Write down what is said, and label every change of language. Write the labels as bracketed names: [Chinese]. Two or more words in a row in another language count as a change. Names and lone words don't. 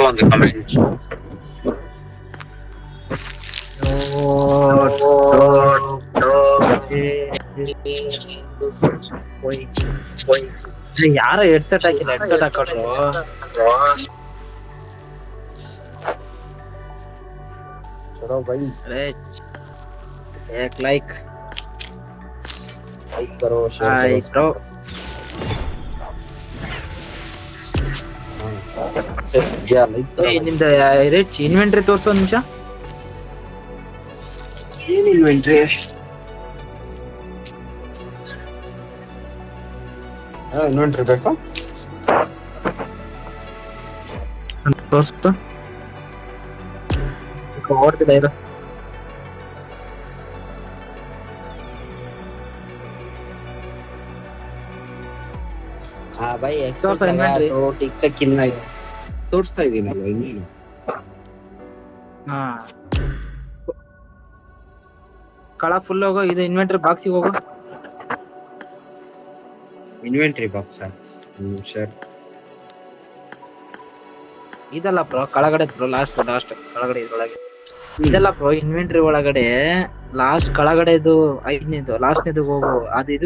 [Kannada] ಯಾರ ಹೆಡ್ಸೆಟ್ ಹಾಕಿಲ್ಲ ಹೆಡ್ಸೆಟ್ ಹಾಕೊಟ್ರು [Hindi] चलो भाई अरे एक लाइक करो [English] hi bro [Kannada] ನಿಮ್ದು ರಿಚ್ ಇನ್ವೆಂಟರಿ ತೋರ್ಸೋ ನಿಮಿಷ ಏನ್ ಇನ್ವೆಂಟ್ರಿ ಇನ್ವೆಂಟ್ರಿ ಬೇಕಾ ತೋರ್ಸ್ತು ಓಡ್ತಿಲ್ಲ ಇದು [Hindi] हाँ भाई तो सर इन्वेंटरी तो ठीक से कितना तोड़ता [Kannada] ಇದೀನಲ್ಲ ಇನ್ನೇನು ಹಾ ಕಳ ಫುಲ್ ಹೋಗೋ ಇದು ಇನ್ವೆಂಟರಿ ಬಾಕ್ಸಿಗೆ ಹೋಗೋ [English] inventory box sir [Kannada] ಇದಲ್ಲ ಬ್ರೋ ಕೆಳಗಡೆ ಬ್ರೋ ಲಾಸ್ಟ್ ಕೆಳಗಡೆ ಇದ್ರೊಳಗೆ ಇದಲ್ಲ ಬ್ರೋ ಇನ್ವೆಂಟರಿ ಒಳಗಡೆ ಲಾಸ್ಟ್ ಕೆಳಗಡೆ ಇದು ಐದನೇದು ಲಾಸ್ಟ್ನೇದು ಹೋಗು ಅದು